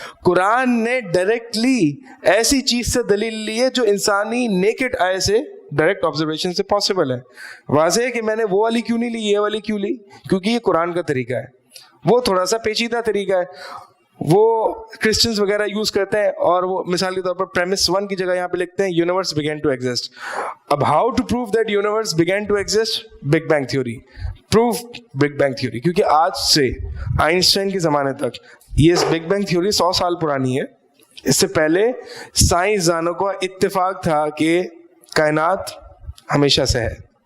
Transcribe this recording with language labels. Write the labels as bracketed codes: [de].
[ur] قرآن نے ڈائریکٹلی ایسی چیز سے دلیل لی ہے جو انسانی نیکڈ آئے سے ڈائریکٹ آبزرویشن سے پاسبل ہے. واضح ہے کہ میں نے وہ والی کیوں نہیں لی, یہ والی کیوں لی, کیونکہ یہ قرآن کا طریقہ ہے. وہ تھوڑا سا پیچیدہ طریقہ ہے, وہ کرسچنز وغیرہ یوز کرتے ہیں, اور وہ مثال کے طور پر پریمس 1 کی جگہ یہاں پہ لکھتے ہیں [en] Universe began to exist. اب how to prove that universe began to exist? Big bang theory. [ur] Proof big bang theory, کیونکہ آج سے آئنسٹائن کے زمانے تک یہ بگ بینگ تھیوری 100 سال پرانی ہے. اس سے پہلے سائنسدانوں کو اتفاق تھا کہ کائنات ہمیشہ سے ہے.